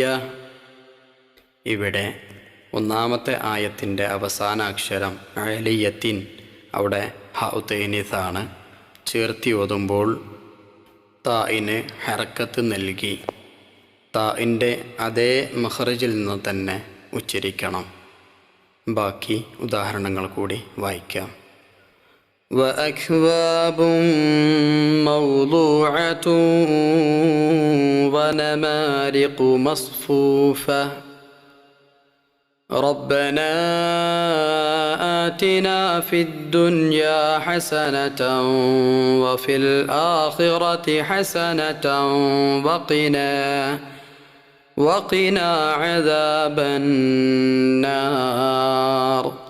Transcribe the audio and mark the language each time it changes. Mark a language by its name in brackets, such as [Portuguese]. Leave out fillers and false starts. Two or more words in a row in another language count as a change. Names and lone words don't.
[Malayalam] ഇവിടെ 1-ാമത്തെ ആയത്തിൻ്റെ അവസാന അക്ഷരം ആലിയത്തിൻ, അവിടെ ഹാ തഅനീസാണ്. ചേർത്തി ഓതുമ്പോൾ താഇന് ഹർക്കത്ത് നൽകി താഇൻ്റെ അതേ മഖ്റജിൽ നിന്ന് തന്നെ ഉച്ചരിക്കണം. ബാക്കി ഉദാഹരണങ്ങൾ കൂടി വായിക്കാം. [Arabic] وأكواب موضوعة ونمارق مصفوفة. ربنا آتنا في الدنيا حسنة وفي الآخرة حسنة وقنا عذاب النار.